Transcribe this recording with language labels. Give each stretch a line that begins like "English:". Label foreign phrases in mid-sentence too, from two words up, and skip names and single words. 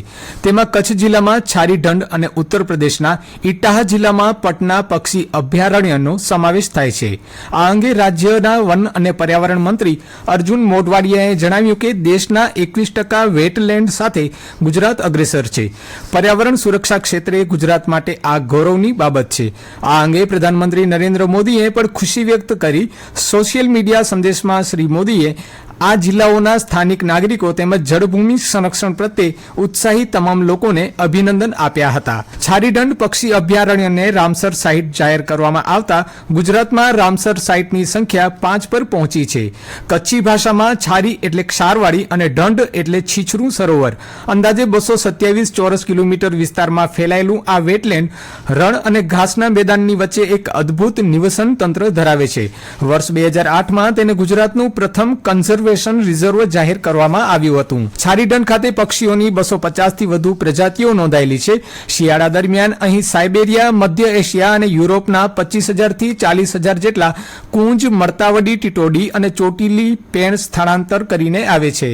Gujarati: તેમાં કચ્છ જિલ્લામાં છારીઢંઢ અને ઉત્તર પ્રદેશના ઇટાહા જિલ્લામાં પટના પક્ષી અભયારણ્યનો સમાવેશ થાય છે। આ અંગે રાજ્યના વન અને પર્યાવરણ મંત્રી અર્જુન મોઢવાડિયાએ જણાવ્યું કે દેશના 21% વેટલેન્ડ સાથે ગુજરાત અગ્રેસર છે। પર્યાવરણ સુરક્ષા ક્ષેત્રે ગુજરાત માટે આ ગૌરવની બાબત છે। આ અંગે પ્રધાનમંત્રી નરેન્દ્ર મોદીએ પણ ખુશી વ્યક્ત કરી।
English: social media
Gujarati: સંદેશ મેં શ્રી મોદીએ આ જિલ્લાઓના સ્થાનિક નાગરિકો તેમજ જળભૂમિ સંરક્ષણ પ્રત્યે ઉત્સાહી તમામ લોકોને અભિનંદન આપ્યા હતા। છારીઢંઢ પક્ષી અભયારણ્યને રામસર સાઇટ જાહેર કરવામાં આવતા ગુજરાતમાં રામસર સાઇટની સંખ્યા 5 પર પહોંચી છે। કચ્છી ભાષામાં છારી એટલે ક્ષારવાડી અને ઢંઢ એટલે છીછરૂ સરોવર। અંદાજે 227 ચોરસ કિલોમીટર વિસ્તારમાં ફૈલાયેલું આ વેટલેન્ડ રણ અને ઘાસના મેદાનની વચ્ચે એક અદ્ભુત નિવસન તંત્ર ધરાવે છે। વર્ષ 2008 માં તેને ગુજરાતનું પ્રથમ
English: conservation reserve
Gujarati: જાહિર કરવામાં આવ્યું હતું। છારીઢંઢ ખાતે પક્ષીઓની 250 થી વધુ પ્રજાતિઓ નોંધાયેલી છે। શિયાળા દરમિયાન અહીં સાયબેરિયા, મધ્ય એશિયા અને યુરોપના 25,000 થી 40,000 જેટલા કુંજ, મરતાવડી, ટીટોડી અને ચોટીલી પેણ સ્થળાંતર કરીને આવે છે।